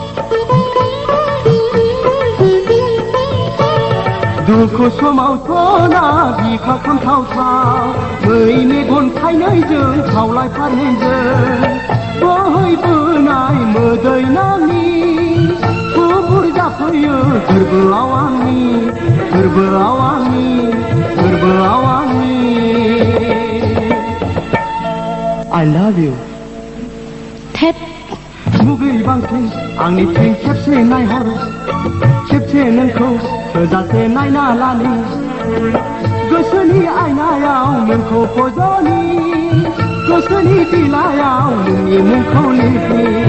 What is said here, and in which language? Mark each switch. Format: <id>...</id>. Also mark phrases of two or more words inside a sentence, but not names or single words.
<brx>दुखु समावथ' ना बिखा खामथावथाव मै मेगन थाइनैजों खावलाय फारनैजों बोहैबोनाय मोदै नांनि थुबुर जाफैयो गोरबोआव आंनि</brx> <en>I love you</en> <brx>थेट मुगै बांसिन आंनिथिं खेबसे नायहर खेबसे नोंखौ थोजासे नायना लानि गोसोनि आयनायाव नोंखौ फज'नि गोसोनि बिलायाव नोंनि मुंखौ लिरनि</brx>